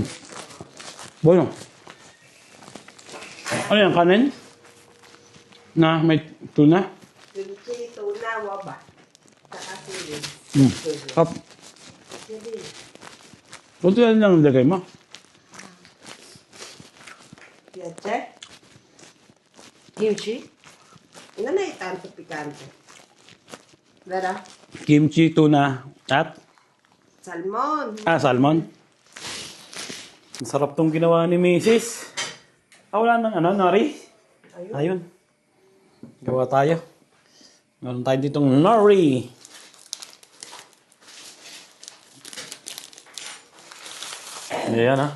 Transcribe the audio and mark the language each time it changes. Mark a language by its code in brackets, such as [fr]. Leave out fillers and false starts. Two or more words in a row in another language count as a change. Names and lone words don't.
[tl] Bueno. Ano yan, kanin? Na may tuna? Kimchi, tuna, waba. Saka sili. Hop. Sili. Kunti lang ang lagay mo. [it] Piace? Kimchi? Non è tanto piccante. Vero? [tl] Kimchi, tuna, at Salmon. salmon. Ang sarap tong ginawa ni Mrs. Wala nang nori. Ayun. Gawa tayo. Meron tayo ditong nori. Ayan ha.